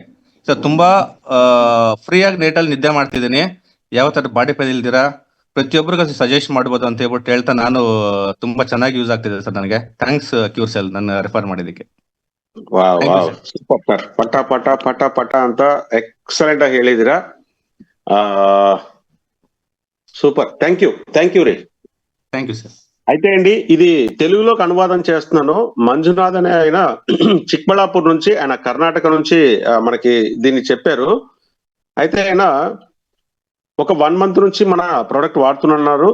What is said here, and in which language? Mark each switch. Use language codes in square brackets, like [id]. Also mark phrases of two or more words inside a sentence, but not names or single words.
[kn] ಸೊ ತುಂಬಾ ಫ್ರೀ ಆಗಿ ನೈಟಲ್ಲಿ ನಿದ್ದೆ ಮಾಡ್ತಿದ್ದೀನಿ. ಯಾವ ತರ ಬಾಡಿ ಪೇನ್ ಇಲ್ದಿರಾ ಪ್ರತಿಯೊಬ್ಬರಿಗೂ ಸಜೆಸ್ಟ್ ಮಾಡ್ಬೋದು ಅಂತ ಹೇಳ್ತಾ ನಾನು ತುಂಬಾ ಚೆನ್ನಾಗಿ ಯೂಸ್ ಆಗ್ತಿದೆ ಸರ್ ನನಗೆ. ಥ್ಯಾಂಕ್ಸ್ ಕ್ಯೂರ್ಸೆಲ್ ನನ್ನ ರೆಫರ್ ಮಾಡಿದ್ದಕ್ಕೆ. [en] Super sir. [kn] ಪಟ ಪಟ ಪಟ ಪಟ ಅಂತ ಎಕ್ಸಲೆಂಟ್ ಆಗಿ ಹೇಳಿದಿರಾ. [en] Super. Thank you re. Thank you sir. [te] అయితే అండి, ఇది తెలుగులోకి అనువాదం చేస్తున్నాను. మంజునాథ్ అనే ఆయన చిక్బళాపూర్ నుంచి, ఆయన కర్ణాటక నుంచి మనకి దీన్ని చెప్పారు. అయితే ఆయన ఒక 1 month నుంచి మన ప్రోడక్ట్ వాడుతున్నారు.